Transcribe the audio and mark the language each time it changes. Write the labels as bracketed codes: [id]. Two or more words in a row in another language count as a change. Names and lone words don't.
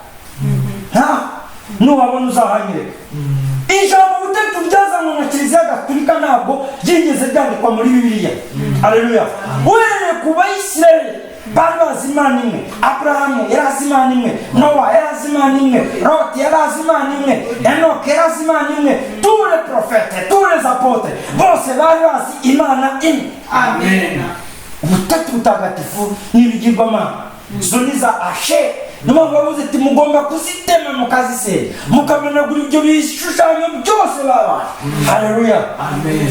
[rw] Nubabona uzahanyereka. Ijambo butatu byazanywe na Kiliziya Gatolika ntabwo ryigeze ryandikwa muri Bibiliya. Haleluya. Uhereye ku Bayisirayeli bari bazi Imana imwe. Aburahamu yari azi Imana imwe, Nowa yari azi Imana imwe, Loti yari azi Imana imwe, Enoki yari azi Imana imwe. [fr] Tous les prophètes, tous les apôtres [rw] bose bari bazi Imana imwe. Amen. Ubutatu butagatifu n'ibigirwamana, zo ni za Asheri. Numa bavuze ati mugomba kuzitema mukazisenya, mukamenagura ibyo bishushanyo byose babaye. Haleluya. Amen.